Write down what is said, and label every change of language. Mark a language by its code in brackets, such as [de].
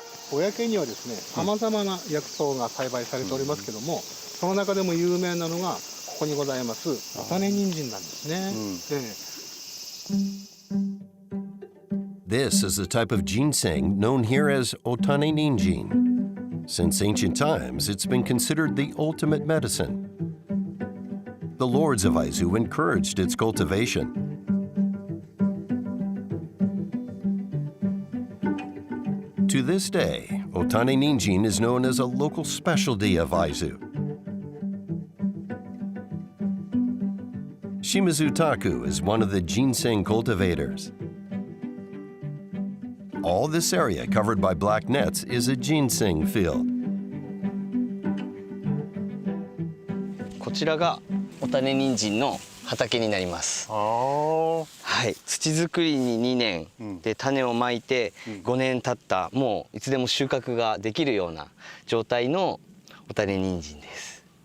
[ja] 公にはですね、さまざまな薬草が栽培されておりますけども、その中でも有名なのがここにございますお種人参なんですね。 [en] This is a type of ginseng known here as otane ninjin. Since ancient times, it's been considered the ultimate medicine. The lords of Aizu encouraged its cultivation. To this day, otane ninjin is known as a local specialty of Aizu. Shimizu Taku is one of the ginseng cultivators. All this area covered by black nets is a ginseng field. [ja] こちらがお種人参の畑になります。はい、土作りに2年で種をまいて5年経ったもういつでも収穫ができるような状態のお種人参です。